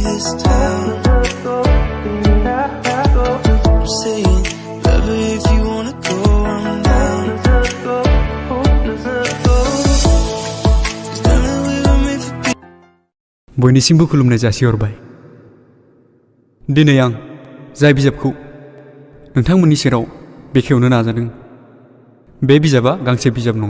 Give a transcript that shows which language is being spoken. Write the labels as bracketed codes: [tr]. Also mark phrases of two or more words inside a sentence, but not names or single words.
[en] this town. I'm saying, love her if you wanna go, I'm down. [brx] बयनिसिमबो खुलुमनाय जासिहरबाय। दिनै आं जाय बिजाबखौ नोंथांमोननि सेराव बेखेवनो नाजादों बे बिजाबा गांसे बिजाब नङा।